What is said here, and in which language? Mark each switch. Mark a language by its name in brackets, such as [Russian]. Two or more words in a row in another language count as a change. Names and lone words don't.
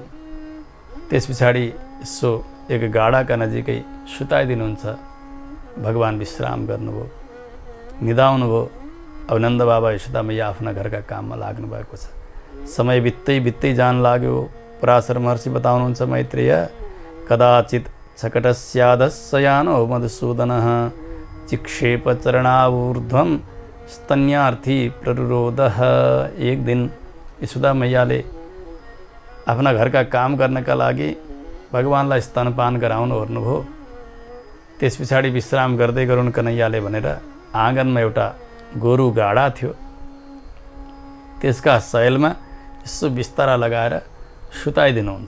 [Nepali] त्यस पछाडि यसो एक गाडाका नजिकै सुताइदिनुहुन्छ। भगवान विश्राम गर्नुभयो, निदाउनुभयो। अब नन्द बाबा यशोदा मैया आफ्ना घरका काममा लाग्नु भएको छ। समय बित्दै बित्दै जान लाग्यो। पराशर महर्षि बताउनुहुन्छ, [Sanskrit] मैत्रेय, कदाचित शकटस्याधस्सयानो मधुसूदनः चिक्षेप चरणावूर्ध्वं स्तन्यार्थी प्ररुरोधः। [Nepali] एक दिन यशोदा मैयाले आफ्ना घरका काम गर्नका लागि भगवानलाई स्तनपान गराउन ओर्नुभयो। त्यस पछाडि विश्राम गर्दै गरून् कन्हैयाले भनेर आँगनमा एउटा गोरु गाडा थियो। त्यसका शैलमा यसो बिस्तारा लगाएर सुताइदिनुहुन्छ।